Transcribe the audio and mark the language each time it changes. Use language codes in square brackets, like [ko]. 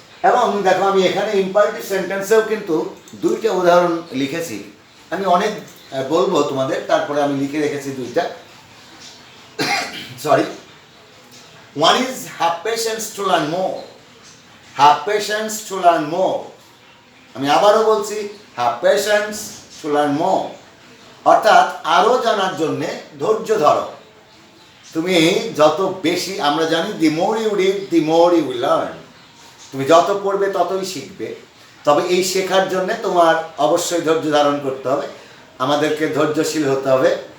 [bn] এবং দেখো আমি এখানে ইম্পারেটিভ সেন্টেন্সেও কিন্তু দুইটা উদাহরণ লিখেছি, আমি অনেক বলবো তোমাদের, তারপরে আমি লিখে রেখেছি দুইটা। [en] One is have patience to learn more. Have patience to learn more. [bn] আমি আবারও বলছি [en] have patience to learn more, [bn] অর্থাৎ আরও জানার জন্যে ধৈর্য ধরো। তুমি যত বেশি, আমরা জানি [en] the more you read the more you will learn, [bn] তুমি যত পড়বে ততই শিখবে। তবে এই শেখার জন্যে তোমার অবশ্যই ধৈর্য ধারণ করতে হবে, আমাদেরকে ধৈর্যশীল হতে হবে।